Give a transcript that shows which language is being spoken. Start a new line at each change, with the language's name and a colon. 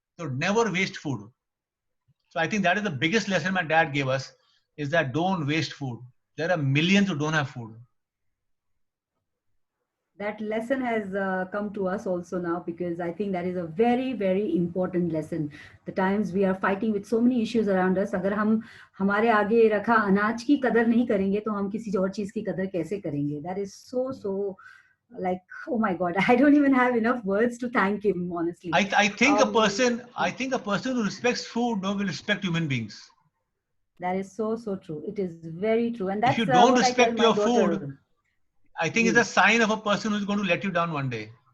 English: So never waste food. So I think that is the biggest lesson my dad gave us, is that don't waste food. There are millions who don't have food. That lesson has come to us also now, because I think that is a very, very important lesson. The times we are fighting with so many issues around us,
Hindi: अगर हम हमारे आगे रखा अनाज की कदर नहीं करेंगे तो हम किसी और चीज की कदर कैसे करेंगे?
English: That is so like, oh my God, I don't even have enough words to thank him, honestly. I think a person who respects food will respect human beings. That is so true. It is very true. And that's if you don't respect your food, I think it's a sign of a person who's going to let you down one day.